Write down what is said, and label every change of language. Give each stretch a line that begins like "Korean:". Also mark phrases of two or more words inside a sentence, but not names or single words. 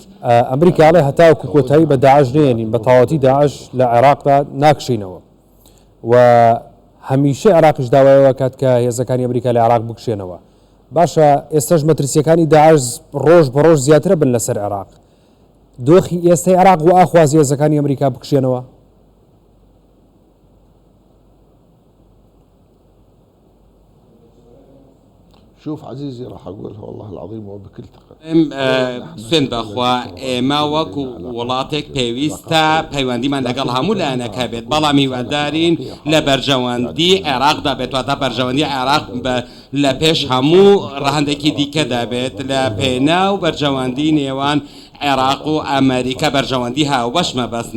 Central Kurdish: ئەمریکاڵێ هەتاوکو کۆتایی بە داعش نێنین، بە تەواوەتی داعش لە عێراقدا ناکشینەوە و هەمیشە عێراقیش داوایەوە کات کە هێزەکانی ئەمریکا لە عێراق بکشێنەوە. باشە ئێستاش مەترسیەکانی داعش ڕۆژ بە ڕۆژ زیاترە بن لەسەر عێراق. دۆخی ئێستای عێراق و ئاخوازی هێزەکانی ئەمریکا بکشێنەوە؟
Arabic: شوف عزيزي راح اقولها والله العظيم وبكل ثقة.
Central Kurdish: سوێن بەخوا ئێمە وەکو وڵاتێک پێویستە پەیوەندیمان لەگەڵ هەموو لایەنەکە بێت، بەڵام هیوادارین لە بەرژەوەندی عێراقدا بێت، واتە بەرژەوەندی عێراق لە پێش هەموو ڕەهەندێکی دیکەدا بێت، لە پێناو بەرژەوەندی نێوان عێراق و ئەمریکا بەرژەوەندی هاوبەشمە بەسمە.